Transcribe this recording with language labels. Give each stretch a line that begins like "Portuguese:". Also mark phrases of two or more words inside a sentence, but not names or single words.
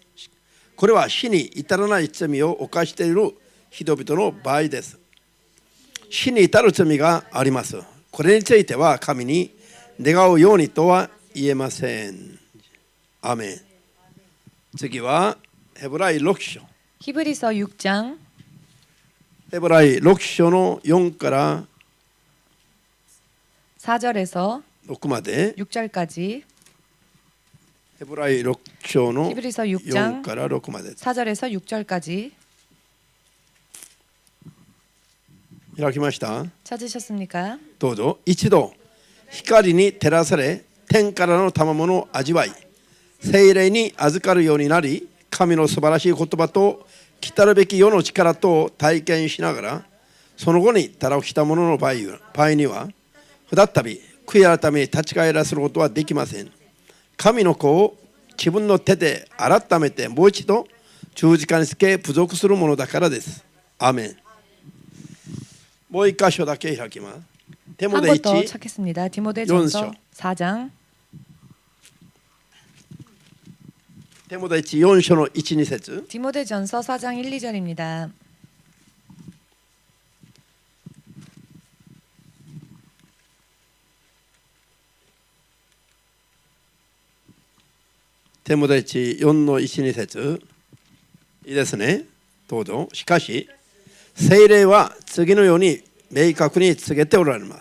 Japanese: これは死に至らない罪を犯している人々の場合です。死に至る罪があります。これについては神に願うようにとは言えません。アーメン。次はヘブライ6章。
Korean: 히브리서 6장.
Japanese: ヘブライ6章の4から
Korean: 4절에서
Japanese: 6まで。
Korean: 6절까지.
Japanese: ヘブライ6章の
Korean: 히브리서 4 6장
Japanese: から6まで。
Korean: 4절에서 6절까지.
Japanese: 開きました。
Korean: 찾으셨습니까?
Japanese: どうぞ。一度光に照らされ天からの賜物を味わい聖霊に預かるようになり神の素晴らしい言葉と来たるべき世の力とを体験しながらその後にたらをした者の場合には再び悔い改めに立ち返らせることはできません。神の子を自分の手で改めてもう一度十字架につけ侮辱するものだからです。アーメン。もう一箇所だけ開きます。
Korean: 한 디모데 곳 더 1 찾겠습니다. 디모데전서 4장.
Japanese: テモテ4章の1、2節。
Korean: 디모데전서 4장 1, 2절입니다.
Japanese: テモテ4の1、2節。いいですね。どうぞ。しかし聖霊は次のように明確に告げておられます。